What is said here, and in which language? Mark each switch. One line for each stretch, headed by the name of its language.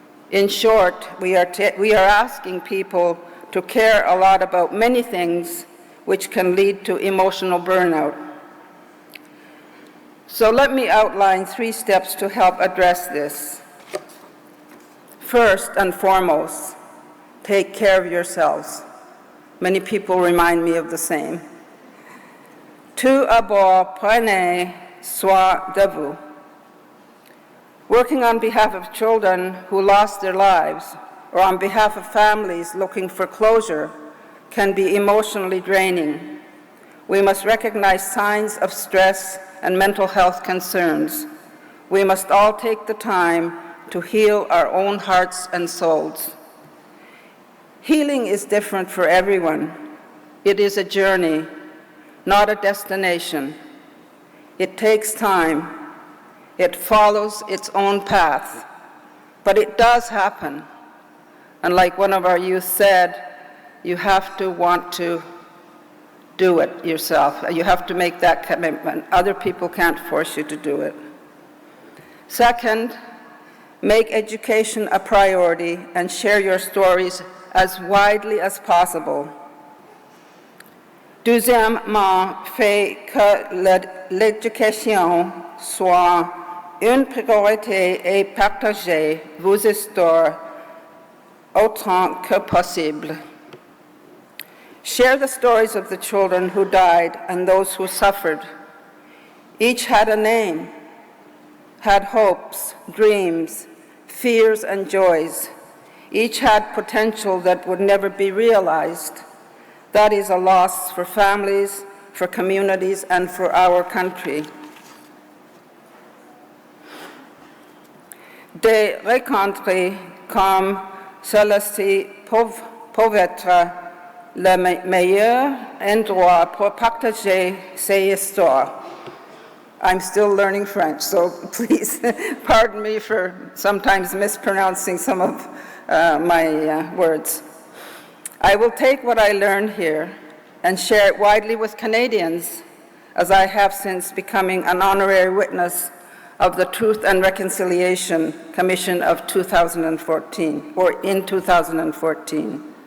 English: In short, we are asking people to care a lot about many things, which can lead to emotional burnout. So let me outline 3 steps to help address this. First and foremost, take care of yourselves. Many people remind me of the same.
French: Tout d'abord, prenez soin de vous.
English: Working on behalf of children who lost their lives or on behalf of families looking for closure can be emotionally draining. We must recognize signs of stress and mental health concerns. We must all take the time to heal our own hearts and souls. Healing is different for everyone. It is a journey, not a destination. It takes time. It follows its own path, but it does happen. And like one of our youth said, you have to want to do it yourself. You have to make that commitment. Other people can't force you to do it. Second, make education a priority and share your stories as widely as possible.
French: Deuxièmement, faites que l'éducation soit une priorité et partagez vos histoires autant que possible.
English: Share the stories of the children who died and those who suffered. Each had a name, had hopes, dreams, fears, and joys. Each had potential that would never be realized. That is a loss for families, for communities, and for our country.
French: Des rencontres comme celle-ci peuvent être le meilleur endroit pour partager ces histoires.
English: I'm still learning French, so please pardon me for sometimes mispronouncing some of my words. I will take what I learned here and share it widely with Canadians, as I have since becoming an honorary witness of the Truth and Reconciliation Commission of 2014, or in 2014.